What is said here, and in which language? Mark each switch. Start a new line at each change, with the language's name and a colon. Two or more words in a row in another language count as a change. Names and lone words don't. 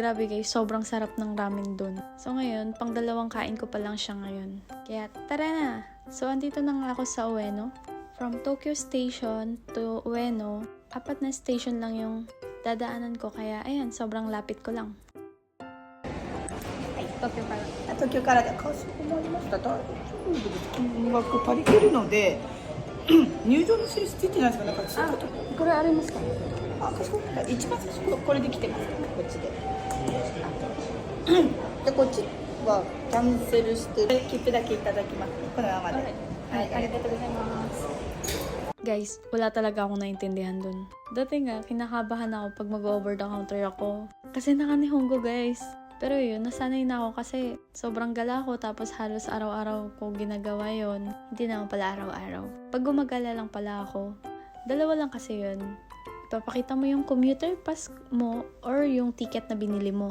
Filipino: Grabe guys, sobrang sarap ng ramen dun. So ngayon, pang dalawang kain ko pa lang siya ngayon. Kaya tara na! So andito na nga ako sa Ueno.
English: From Tokyo Station to
Filipino: Ueno, 4 na station lang yung dadaanan ko. Kaya ayan, sobrang lapit ko lang. Tokyo pa lang.
Japanese: 東京からでかしこまりました。大丈夫です。金額足りてるので入場の印ついてないですか？なんかそういうこと。これありますか？あ、かしこまりました。一番最初これで来てます。こっちで。でこっちはキャンセルして切符だけいただきます。このままで。はい、ありがとうございます。
Filipino: Guys, wala talaga akong naintindihan dun. Dati nga, kinakabahan ako pag mag-
English: over the counter
Filipino: ako. Kasi naka-Nihongo guys. Pero yun, nasanay na ako kasi sobrang gala ko tapos halos araw-araw ko ginagawa yon. Hindi naman pala araw-araw. Pag gumagala lang pala ako, dalawa lang kasi yun. Ipapakita mo yung
English: commuter pass
Filipino: mo or yung ticket na binili mo.